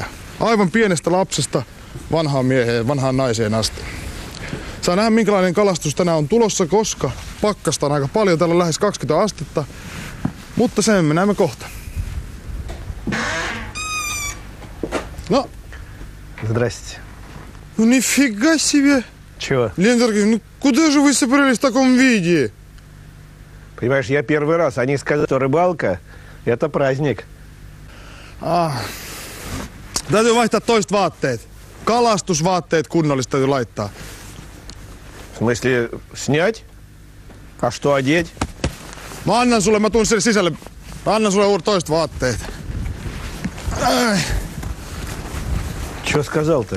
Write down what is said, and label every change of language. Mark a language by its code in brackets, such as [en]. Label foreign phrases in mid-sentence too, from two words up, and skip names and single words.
[fi] Aivan pienestä lapsesta vanhaan mieheen, vanhaan naiseen asti. Saa nähdä, minkälainen kalastus tänään on tulossa, koska pakkasta on aika paljon. Täällä on lähes 20 astetta, mutta sen me näemme kohta. No. [ru] Здрасте. Ну нифига себе! Чего? Леонид Аркадьевич, ну куда же вы собрались в таком виде? Понимаешь, я первый раз. Они сказали, что рыбалка – это праздник. [fi] Täytyy vaihtaa toiset vaatteet. Kalastusvaatteet kunnollista täytyy laittaa. [ru] В смысле, снять? А что одеть? [fi] Mä annan sulle, mä tuun sinne sisälle. Mä annan sulle toiset vaatteet. Ai. [ru] Что сказал-то?